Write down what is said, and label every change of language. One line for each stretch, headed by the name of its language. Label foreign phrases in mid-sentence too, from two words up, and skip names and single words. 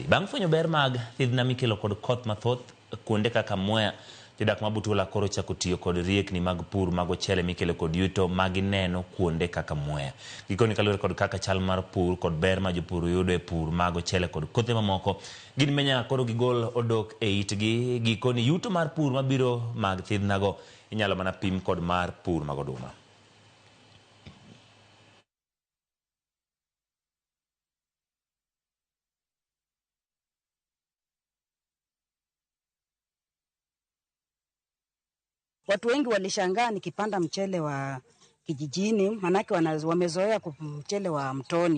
Luo (Kenya and Tanzania): Bang' fwenyo ber mag thidhna mikelo kod koth mathoth kuonde kaka Mwea, jodak ma Butula koro chako tiyo kod riekni mag pur mag ochele mikelo kod yuto magineno kuonde kaka Mwea. Gikoni kaluwore kod kaka chal mar pur kod ber ma jopur yudo e pur mag ochele kod kothe mamoko, gin menya koro gigol odok e itgi. Gikoni yuto mar pur mabiro mag thidhnago inyalo mana pim kod mar pur mag oduma.
Swahili: Watu wengi walishangaa nikipanda mchele wa kijijini, manake wamezoea mchele wa mtoni.